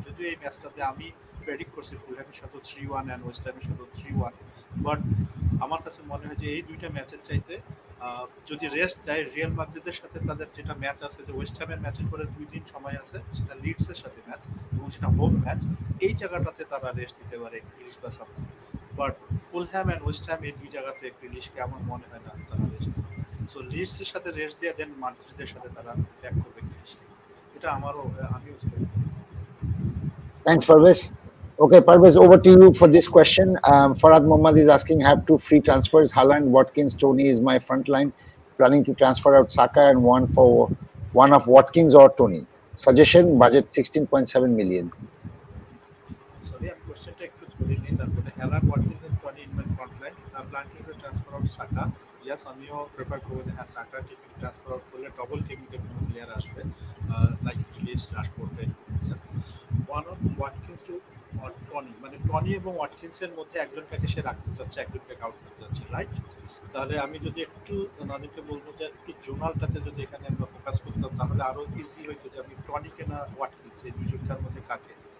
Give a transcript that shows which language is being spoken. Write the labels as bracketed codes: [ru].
[bn] যদিও এই ম্যাচটাতে আমি প্রেডিক্ট করছি ফুলহ্যামের সাথে 3-1 এন্ড ওয়েস্ট হ্যামের সাথে 3-1, বাট আমার কাছে মনে হয় যে এই দুইটা ম্যাচের চাইতে যদি রেস্ট দেয় রিয়াল মাদ্রিদের সাথে তাদের যেটা ম্যাচ আছে, যে ওয়েস্ট হ্যামের ম্যাচের পরে 2 দিন সময় আছে, সেটা লিডসের সাথে ম্যাচ এবং সেটা হোম ম্যাচ, এই জায়গাটাতে তারা রেস্ট দিতে পারে গ্রিলিশ বা something. But Fulham and West Ham এই দুই জায়গাতে গ্রিলিশকে আমার মনে হয় না তারা রেস্ট দিবে। সো লিডসের সাথে রেস্ট দিয়ে দেন মাদ্রিদের সাথে তারা ব্যাক করবে গ্রিলিশকে, এটা আমিও [en] Thanks, Parvez. Okay, Parvez, over to you for this question. Farhad Mohammad is asking, have 2 free transfers, Haaland, Watkins, Tony is my front line. Planning to transfer out Saka and one of Watkins or Tony. Suggestion, budget 16.7 million. Sorry, I'm questionটা [bn] একটু ধরে নিই, তারপরে [en] Haaland, Watkins and Tony in my front line. I'm planning to transfer out Saka. [bn] Yes, আমিও prefer করব যে হ্যাঁ সাকা কে transfer out করলে double technical player আসবে, like Grealish, Rashford type. One of Watkins two Tony, মানে টনি এবং ওয়াটকিন্সের মধ্যে একজনটাকে সে রাখতে চাচ্ছে, একজনটাকে আউট করতে চাচ্ছে, রাইট? তাহলে আমি যদি একটু নাদিমকে বলবো যে একটু জোনালটাতে যদি এখানে আমরা ফোকাস করতাম তাহলে আরো ইজি হইতো যে আমি টনিকে না ওয়াটকিন্স এই দুইজনটার মধ্যে কাকে।